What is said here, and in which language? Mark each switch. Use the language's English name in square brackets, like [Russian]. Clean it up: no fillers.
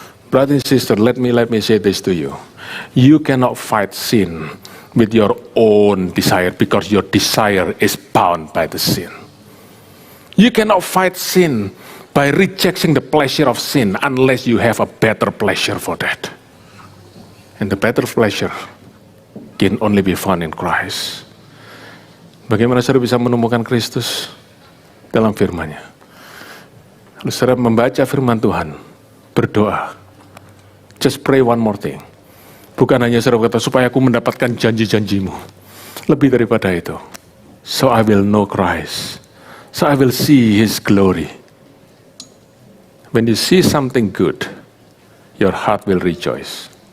[English] Brother and sister, let me say this to you. You cannot fight sin with your own desire because your desire is bound by the sin. You cannot fight sin by rejecting the pleasure of sin unless you have a better pleasure for that. And the better pleasure can only be found in Christ. [Indonesian] Bagaimana saudara bisa menemukan Kristus dalam firman-Nya? Lalu saudara membaca firman Tuhan, berdoa. [English] Just pray one more thing. [Indonesian] Bukan hanya saudara kata, supaya aku mendapatkan janji-janjimu. Lebih daripada itu. [English] So I will know Christ. So I will see His glory. When you see something good, your heart will rejoice.